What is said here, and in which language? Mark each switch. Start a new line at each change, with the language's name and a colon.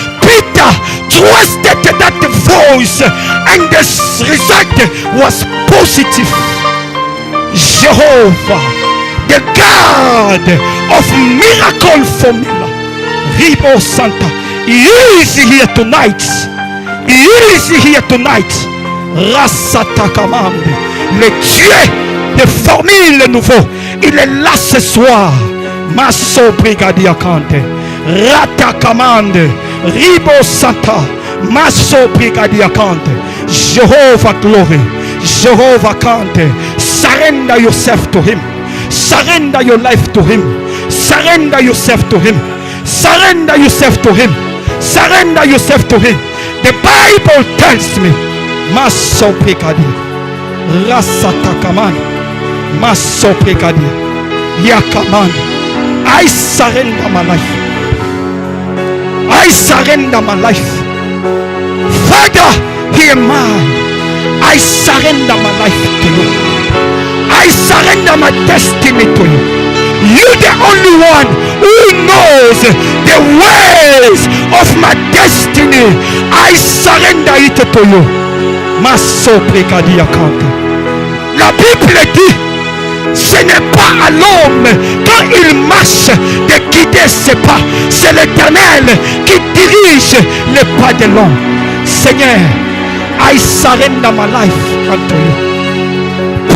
English: Peter trusted that voice and the result was positive. Jehovah, the God of miracle formula, Ribo Santa, He is here tonight. He is here tonight. Rassata commande.
French: Le Dieu de formule nouveau, il est là ce soir. Masso brigadia cante. Rata commande. Ribo Santa. Masso brigadia cante. Jehovah glory. Jehovah cante.
English: Surrender yourself to him. Surrender your life to him. Surrender yourself to him. Surrender yourself to him. Surrender yourself to him. The Bible tells me, Maso Pekadi, Rasatakaman, Maso Pekadi, Yakaman. I surrender my life. I surrender my life. Father, hear mine. I surrender my life to you. I surrender my destiny to you. You the only one who knows the ways of my destiny. I surrender it to you. Maso Prekadi Akante.
French: La Bible dit, ce n'est pas à l'homme quand il marche de guider ses pas. C'est l'Éternel qui dirige les pas de l'homme.
English: Seigneur, I surrender my life unto you.